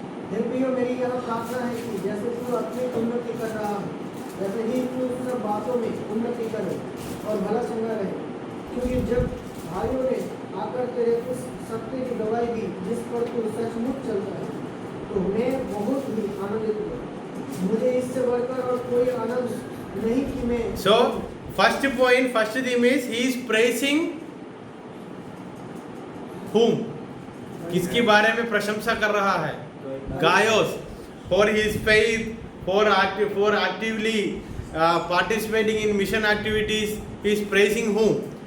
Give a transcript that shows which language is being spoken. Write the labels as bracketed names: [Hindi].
[Hindi] हे प्रियो, मेरी यह प्रार्थना है कि जैसे तू अपनी उन्नति कर रहा है, वैसे ही तू सब बातों में उन्नति करे और भला चंगा रहे. क्योंकि जब भाइयों ने आकर तेरे उस सत्य की गवाही दी जिस पर तू सचमुच चलता है, तो मैं बहुत ही आनंदित हुआ. मुझे इससे बढ़कर और कोई आनंद नहीं कि मैं. [English] So first point, first theme is he is praising whom? [Hindi] किसके बारे में प्रशंसा कर रहा है? गायोस. [English] For his faith, for actively participating in mission activities, he is praising whom?